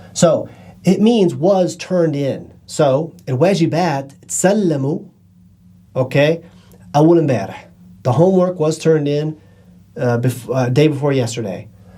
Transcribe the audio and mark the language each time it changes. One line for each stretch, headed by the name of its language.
English: So, it means was turned in.
Arabic: So, الواجبات تسلموا, okay, أول امبارح.
English: The homework was turned in day before yesterday.